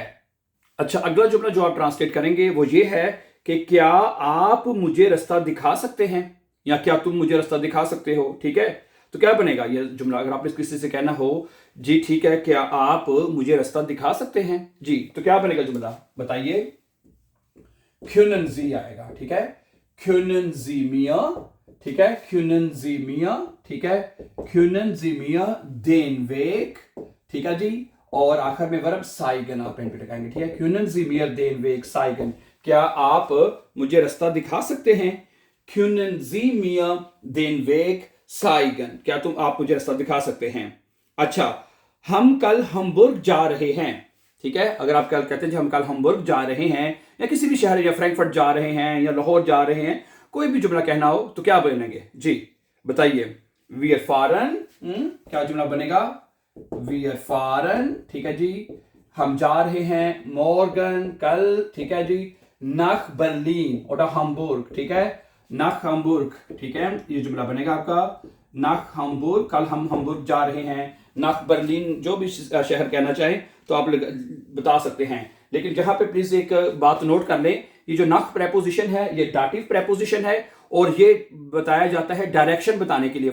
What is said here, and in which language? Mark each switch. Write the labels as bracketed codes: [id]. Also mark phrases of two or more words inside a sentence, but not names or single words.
[ur] اچھا، اگلا جملہ جو آپ ٹرانسلیٹ کریں گے وہ یہ ہے کہ کیا آپ مجھے راستہ دکھا سکتے ہیں، یا کیا تم مجھے راستہ دکھا سکتے ہو. ٹھیک ہے، تو کیا بنے گا یہ جملہ، اگر آپ نے کسی سے کہنا ہو جی ٹھیک ہے کیا آپ مجھے راستہ دکھا سکتے ہیں جی، تو کیا بنے گا جملہ بتائیے. [de] können Sie [ur] آئے گا۔ ٹھیک ہے, [de] können Sie mir, [ur] ٹھیک ہے, [de] können Sie mir, [ur] ٹھیک ہے, [de] können Sie mir den Weg, [ur] ٹھیک ہے جی، اور آخر میں ورب zeigen آپ پین پہ لگائیں گے. ٹھیک ہے, [de] können Sie mir den Weg zeigen, [ur] کیا آپ مجھے راستہ دکھا سکتے ہیں. [de] können Sie mir den Weg zeigen, [ur] کیا آپ مجھے راستہ دکھا سکتے ہیں. اچھا، ہم کل हम्बुर्ग جا رہے ہیں। ٹھیک ہے، اگر آپ کل کہتے ہیں ہم کل हम्बुर्ग جا رہے ہیں، یا کسی بھی شہر، یا फ्रैंकफर्ट جا رہے ہیں، یا लाहौर جا رہے ہیں، کوئی بھی جملہ کہنا ہو تو کیا بنیں گے جی بتائیے। [de] wir fahren, [ur] کیا جملہ بنے گا. [de] wir fahren, [ur] ٹھیک ہے جی، ہم جا رہے ہیں morgen، کل، ٹھیک ہے جی, [de] nach Berlin oder Hamburg, [ur] ٹھیک ہے, [de] nach Hamburg, [ur] ٹھیک ہے، یہ جملہ بنے گا آپ کا [de] nach Hamburg, [ur] کل ہم hamburg جا رہے ہیں. [de] nach Berlin, [ur] جو بھی شہر کہنا چاہیں تو آپ بتا سکتے ہیں، لیکن جہاں پہ پلیز ایک بات نوٹ کر لیں، یہ جو nach پریپوزیشن ہے یہ [en] dative preposition [ur] ہے، اور یہ بتایا جاتا ہے ڈائریکشن بتانے کے لیے.